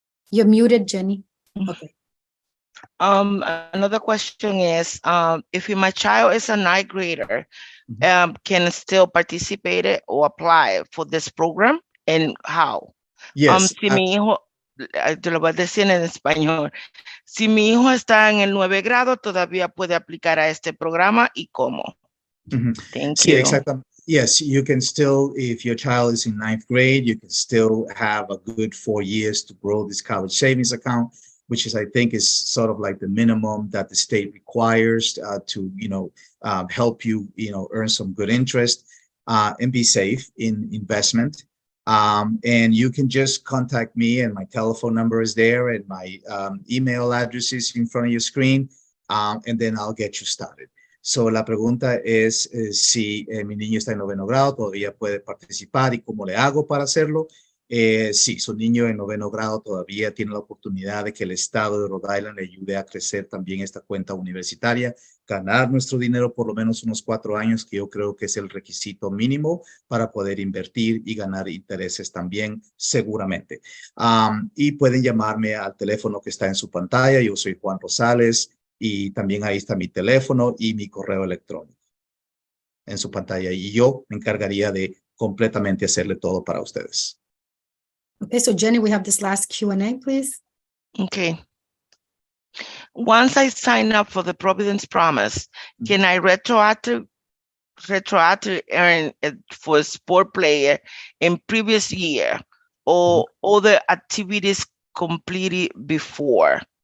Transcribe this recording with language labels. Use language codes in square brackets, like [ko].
[en] You're muted, Jenny. Okay. Another question is, if my child is a 9th grader, can still participate or apply for this program, and how? Yes. [es] Si mi hijo, te lo voy a decir en español, si mi hijo está en el 9 grado, todavía puede aplicar a este programa, y cómo. [en] Thank you. Exactly. Yes, you can still, if your child is in 9th grade, you can still have a good 4 years to grow this college savings account, which is, I think, is sort of like the minimum that the state requires to, help you, earn some good interest and be safe in investment. And you can just contact me, and my telephone number is there, and my email address is in front of your screen, and then I'll get you started. [es] So la pregunta es si mi niño está en 9º grado, todavía puede participar, y cómo le hago para hacerlo. Sí, su niño en 9º grado todavía tiene la oportunidad de que el estado de Rhode Island le ayude a crecer también esta cuenta universitaria, ganar nuestro dinero por lo menos unos 4 años, que yo creo que es el requisito mínimo para poder invertir y ganar intereses también, seguramente. Y pueden llamarme al teléfono que está en su pantalla. Yo soy Juan Rosales, y también ahí está mi teléfono y mi correo electrónico en su pantalla, y yo me encargaría de completamente hacerle todo para ustedes. [en] Okay, so Jenny, we have this last Q&A, please. Okay. Once I sign up for the Providence Promise, can I retroactive earn it for a sport player in previous year or other activities completed before?